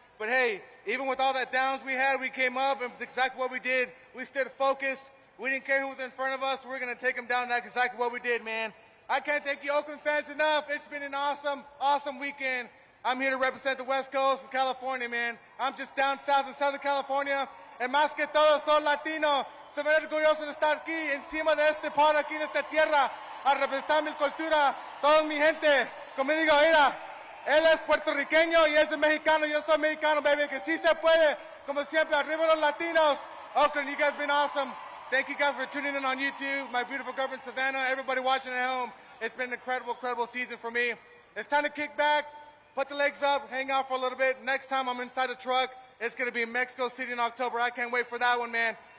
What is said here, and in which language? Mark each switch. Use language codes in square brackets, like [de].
[en] But hey, even with all that downs we had, we came up and exactly what we did. We stayed focused. We didn't care who was in front of us. We're going to take them down. That's exactly what we did, man. I can't thank you Oakland fans enough. It's been an awesome weekend. I'm here to represent the West Coast of California, man. I'm just down south in Southern California. And [es] más que todo, soy latino. Se me orgulloso de estar aquí, encima de este par, aquí en esta tierra, a representar mi cultura, toda mi gente. Como digo, mira, él es puertorriqueño y es mexicano. Yo soy mexicano, baby. Que sí se puede. Como siempre, arriba los latinos. [en] Oakland, you guys been awesome. Thank you guys for tuning in on YouTube. My beautiful girlfriend, Savannah. Everybody watching at home. It's been an incredible season for me. It's time to kick back, put the legs up, hang out for a little bit. Next time I'm inside the truck, it's going to be in Mexico City in October. I can't wait for that one, man.